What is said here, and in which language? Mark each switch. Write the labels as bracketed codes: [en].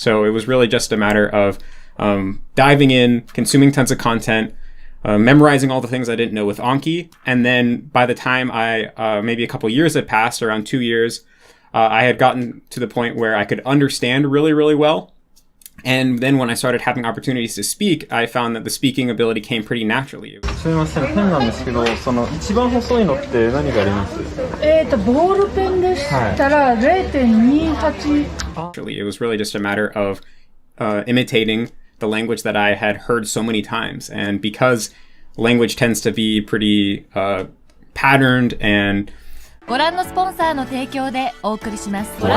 [en] So it was really just a matter of diving in, consuming tons of content, memorizing all the things I didn't know with Anki, and then by the time maybe a couple years had passed, around 2 years, I had gotten to the point where I could understand really, really well. And then when I started having opportunities to speak, I found that the speaking ability came pretty naturally. [ja] すみません、ペンなんですけど、その一番細いのって何があります？ボールペンでしたら0.28。 [en] Actually, it was really just a matter of imitating the language that I had heard so many times. And because language tends to be pretty patterned and [ja] ご覧のスポンサーの提供でお送りします。